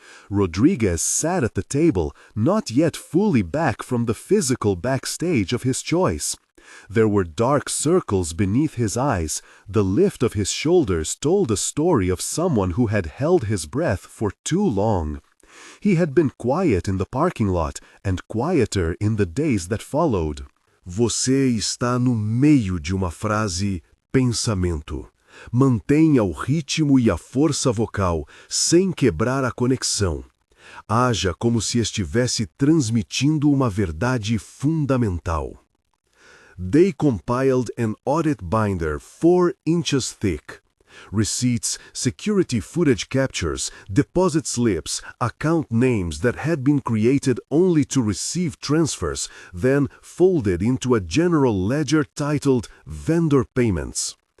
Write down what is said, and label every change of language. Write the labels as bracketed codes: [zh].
[en] Rodriguez sat at the table, not yet fully back from the physical backstage of his choice. There were dark circles beneath his eyes. The lift of his shoulders told a story of someone who had held his breath for too long. He had been quiet in the parking lot and quieter in the days that followed. [pt] Você está no meio de uma frase pensamento. Mantenha o ritmo e a força vocal sem quebrar a conexão. Haja como se estivesse transmitindo uma verdade fundamental. [en] They compiled an audit binder 4 inches thick. Receipts, security footage captures, deposit slips, account names that had been created only to receive transfers, then folded into a general ledger titled Vendor Payments.